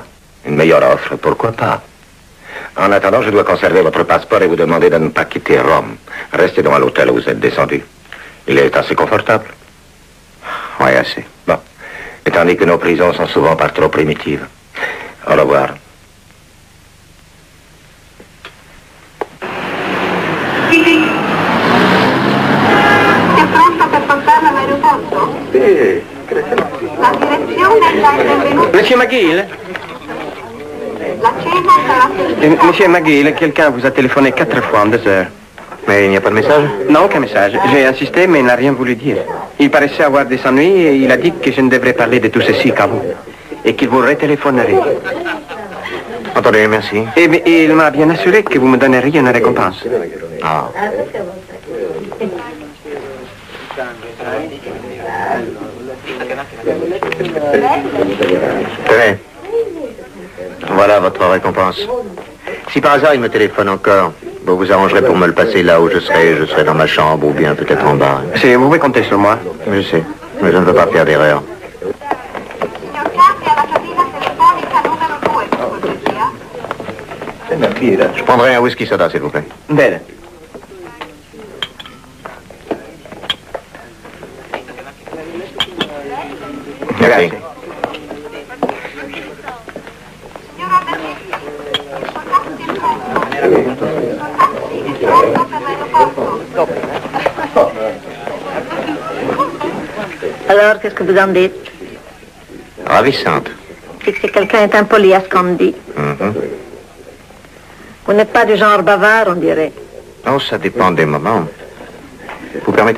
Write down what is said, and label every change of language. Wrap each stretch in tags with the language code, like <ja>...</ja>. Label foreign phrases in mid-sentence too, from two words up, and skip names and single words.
<fr>Une meilleure offre, pourquoi pas? En attendant, je dois conserver votre passeport et vous demander de ne pas quitter Rome. Restez donc à l'hôtel où vous êtes descendu. Il est assez confortable. Oui, assez. Bon. Et tandis que nos prisons sont souvent par trop primitives. Au revoir.</fr> <it>È pronta per portarla all'aeroporto? Sì. La direzione è già intervenuta.</it> <fr>Monsieur McGill?</fr> <it>La cena sarà servita.</it> <fr>Monsieur McGill, quelqu'un vous a téléphoné 4 fois en 2 heures. Mais il n'y a pas de message? Non, aucun message. J'ai insisté, mais il n'a rien voulu dire. Il paraissait avoir des ennuis et il a dit que je ne devrais parler de tout ceci qu'à vous. Et qu'il vous retéléphonerait. Attendez, merci. Et il m'a bien assuré que vous me donneriez une récompense. Ah. Tenez. Voilà votre récompense. Si par hasard il me téléphone encore, vous vous arrangerez pour me le passer là où je serai dans ma chambre ou bien peut-être en bas. Vous pouvez compter sur moi. Je sais, mais je ne veux pas faire d'erreur.</fr> <it>Signor Carri, alla cabina telefonica numero 2, per cortesia.</it> <fr>Je prendrai un whisky soda, s'il vous plaît.</fr> <it>Bene.</it> <fr>Merci.</fr> <it>Signora Bernini, portateci il conto. Pronto per l'aeroporto.</it> <fr>Alors, qu'est-ce que vous en dites? Ravissante. C'est que quelqu'un est impoli à ce qu'on dit. Mhm. Vous n'êtes pas du genre bavard, on dirait. Oh, ça dépend des moments. Vous permettez?</fr>